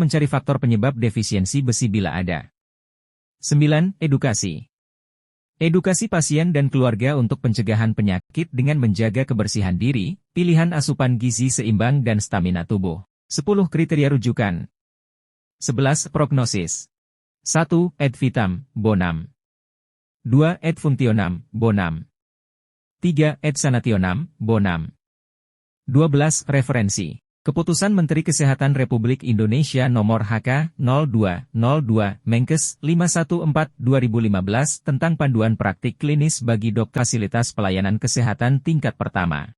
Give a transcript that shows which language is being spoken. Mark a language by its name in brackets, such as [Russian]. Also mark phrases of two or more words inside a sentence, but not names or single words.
[Indonesian] Mencari faktor penyebab defisiensi besi bila ada. 9. Edukasi. Edukasi pasien dan keluarga untuk pencegahan penyakit dengan menjaga kebersihan diri, pilihan asupan gizi seimbang dan stamina tubuh. 10 kriteria rujukan. 11. Prognosis. [Latin] 1. Ad vitam, bonam. 2. Ad functionam, bonam. 3. Ad sanationam, bonam. [Indonesian] 12. Referensi. Keputusan Menteri Kesehatan Republik Indonesia Nomor HK-02-02, Menkes 514/2015 tentang panduan praktik klinis bagi dokter fasilitas pelayanan kesehatan tingkat pertama.